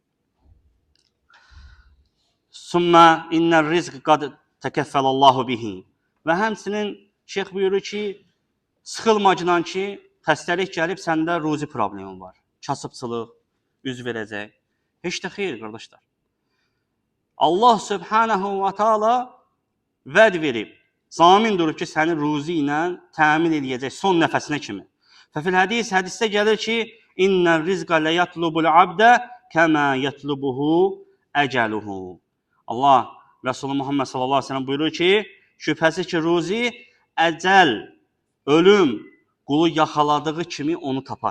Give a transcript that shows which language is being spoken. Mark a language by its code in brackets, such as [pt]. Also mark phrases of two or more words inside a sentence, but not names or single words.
[ar] ثم إن الرزق قد تكفل الله به. [az] Və həmçinin şeyx buyurur ki, sıxılmacıdan ki, xəstəlik gəlib, səndə ruzi problemi var. Kasıbçılıq, üz verəcək. Heç də xeyr, qardaşlar. Allah [ar] سبحانه وتعالى [az] vəd verib, zamin durub ki, səni ruzi ilə təmin edəcək son nəfəsinə kimi. Fəfil hədisdə gəlir ki, [ar] إن الرزق ليطلب العبد كما يطلبه أجله. [az] Allah, Resulü Muhammed [ar] صلى الله عليه وسلم [az] buyurur ki, şübhəsiz ki, ruzi, əcəl, ölüm, qulu yaxaladığı kimi onu tapar.